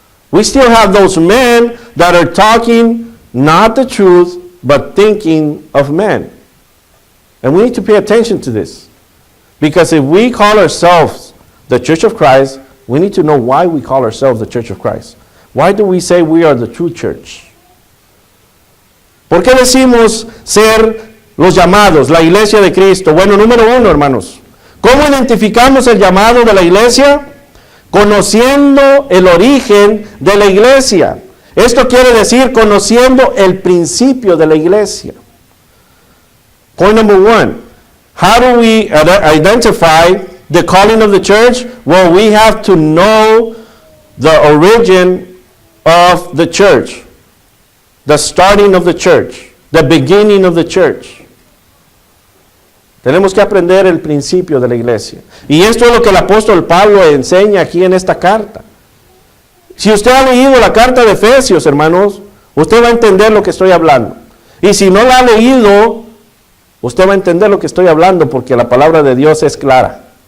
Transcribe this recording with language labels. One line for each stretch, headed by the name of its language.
English: We still have those men that are talking not the truth, but thinking of men. And we need to pay attention to this. Because if we call ourselves the Church of Christ, we need to know why we call ourselves the Church of Christ. Why do we say we are the true church?
Spanish: ¿Por qué decimos ser los llamados, la iglesia de Cristo? Bueno, número uno, hermanos. ¿Cómo identificamos el llamado de la iglesia? Conociendo el origen de la iglesia. Esto quiere decir conociendo el principio de la iglesia.
English: Point number one. How do we identify the calling of the church? Well, we have to know the origin of the church. The starting of the church. The beginning of the church.
Spanish: Tenemos que aprender el principio de la iglesia. Y esto es lo que el apóstol Pablo enseña aquí en esta carta. Si usted ha leído la carta de Efesios, hermanos, usted va a entender lo que estoy hablando. Y si no la ha leído, usted va a entender lo que estoy hablando porque la palabra de Dios es clara.